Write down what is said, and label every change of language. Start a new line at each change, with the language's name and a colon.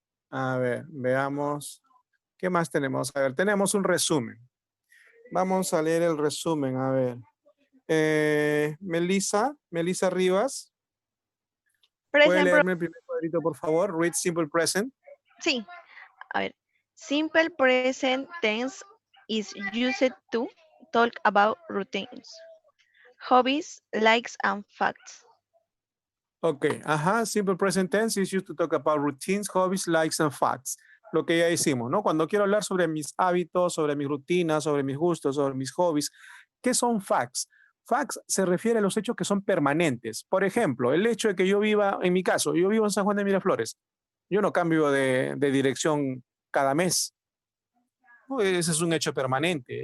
Spanish: A ver, veamos. ¿Qué más tenemos? A ver, tenemos un resumen. Vamos a leer el resumen, a ver. Melissa Rivas. ¿Puede leerme el primer cuadrito, por favor?
English: Read simple present.
Spanish: Sí. A ver.
English: Simple present tense is used to talk about routines, hobbies, likes, and facts. Ok, simple present tense is used to talk about routines, hobbies, likes, and facts.
Spanish: Lo que ya hicimos, ¿no? Cuando quiero hablar sobre mis hábitos, sobre mis rutinas, sobre mis gustos, sobre mis hobbies, ¿qué son facts? Facts se refiere a los hechos que son permanentes. Por ejemplo, el hecho de que yo viva, en mi caso, yo vivo en San Juan de Miraflores. Yo no cambio de dirección cada mes. Ese es un hecho permanente.